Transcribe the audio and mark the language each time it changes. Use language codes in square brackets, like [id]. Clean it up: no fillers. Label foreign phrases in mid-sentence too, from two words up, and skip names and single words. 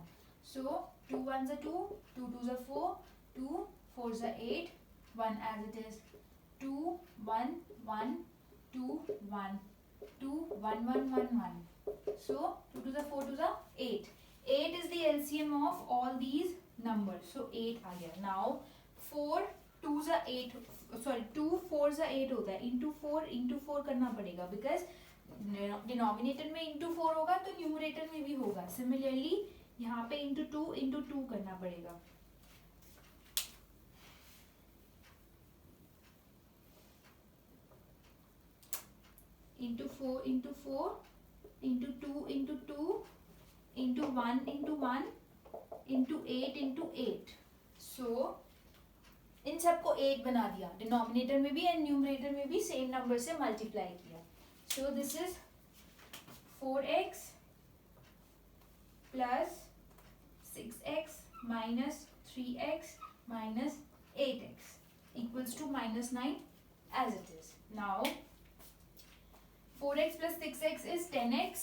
[en] So 2 1s are 2, 2 2s are 4, 2 4s are 8, 1 as it is. 2 1 1 2 1 2 1 1 1 1. So 2 2s are 4, 2s are 8. 8 is the LCM of all these number. [hi] So 8 आ गया. [en] Now 4 2s are 8, sorry 2 4s are 8 [hi] होता है. into 4 करना पड़ेगा because डिनोमिनेटर में into 4 होगा तो न्यूमरेटर में भी होगा. सिमिलरली यहाँ पे into 2 करना पड़ेगा. [en] into 4 into 2 into 2 into 1 into 8 into 8. [hi] So इन सबको 8 बना दिया. डिनोमिनेटर में भी एंड न्यूमरेटर में भी सेम नंबर से मल्टीप्लाई किया. [en] So this is 4x plus 6x minus 3x minus 8x equals to minus 9 as it is. Now 4x plus 6x is 10x.